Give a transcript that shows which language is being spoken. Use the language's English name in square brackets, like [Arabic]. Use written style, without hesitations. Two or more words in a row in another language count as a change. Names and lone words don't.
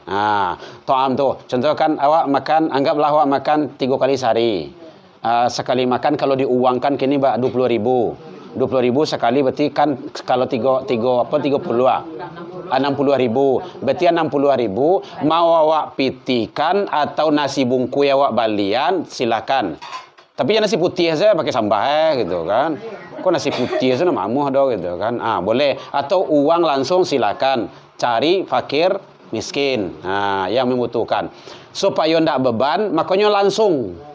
[Minangkabau] To'am tuh, contoh kan awak makan, anggaplah awak makan 3 kali sehari. [Indonesian] Sekali makan kalau diuangkan kini 20.000. 20.000 sekali berarti kan kalau 60.000. [Minangkabau] Berarti 60.000 mau awak pitikan atau nasi bungkui awak balian silakan. [Indonesian] Tapi ya nasi putih saja pakai sambal gitu kan. [Minangkabau] Kok nasi putih saja mamuh do gitu kan. Boleh atau uang langsung silakan. [Indonesian] Cari fakir miskin. Yang membutuhkan. Supaya ndak beban makanya langsung.